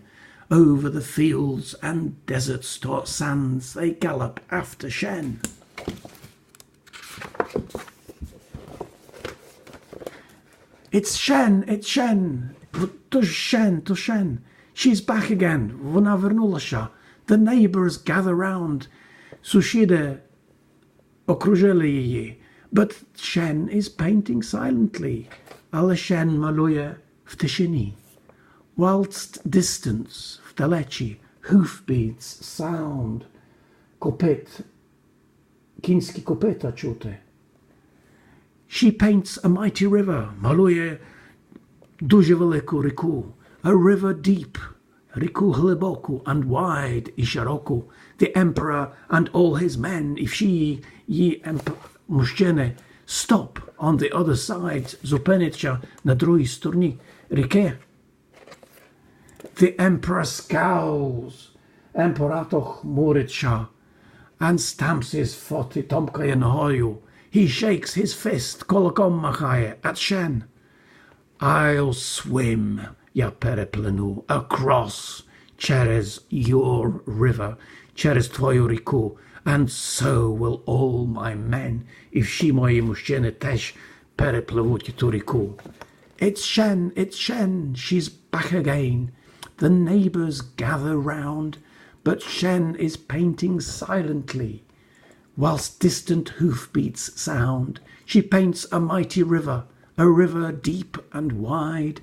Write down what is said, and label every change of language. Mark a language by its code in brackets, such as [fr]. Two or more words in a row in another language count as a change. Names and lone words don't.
[en] Over the fields and desert sands they gallop after Shen. It's Shen, it's Shen. To Shen. She's back again. [uk] Вона вернулася. [en] The neighbors gather round. [uk] Сусіди окружили її. [en] But Shen is painting silently. [uk] Але Shen малює в тишині. [en] Whilst distance, вдалечі, hoofbeats sound. [uk] Копит, кінські копита чути. [en] She paints a mighty river. [uk] Малює дуже велику ріку. [en] A river deep. [uk] Ріку глибоку [en] and wide [uk] і широку. [en] The emperor and all his men, [uk] і всі її мужчини, [en] stop on the other side, [uk] зупиняться на другій стороні ріки. [en] The emperor scowls. [uk] Імператор хмуриться [en] and stamps his foot [uk] і томкає ногою. [en] He shakes his fist, [uk] кулаком махає at Shen. [en] I'll swim, [uk] я переплину, [en] across, через your river, [uk] через твою ріку, [en] and so will all my men. [uk] І всі мої мужчини теж перепливуть ту ріку. [en] It's Shen, she's back again. The neighbors gather round, but Shen is painting silently. Whilst distant hoofbeats sound, she paints a mighty river, a river deep and wide.